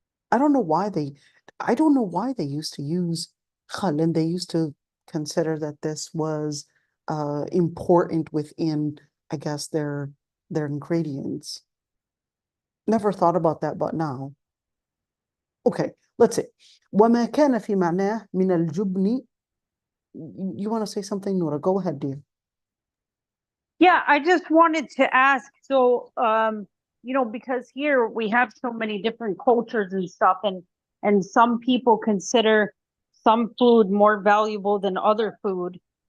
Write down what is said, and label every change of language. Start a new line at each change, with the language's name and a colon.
English: I don't know why I don't know why they used to use khal, and they used to consider that this was important within, I guess, their ingredients. Never thought about that, but now. Okay, let's see.
Arabic: وما كان في معناه من الجبن.
English: You want to say something, Nora? Go ahead, dear. Yeah, I just wanted to ask, so because here we have so many different cultures and stuff, and some people consider some food more valuable than other food.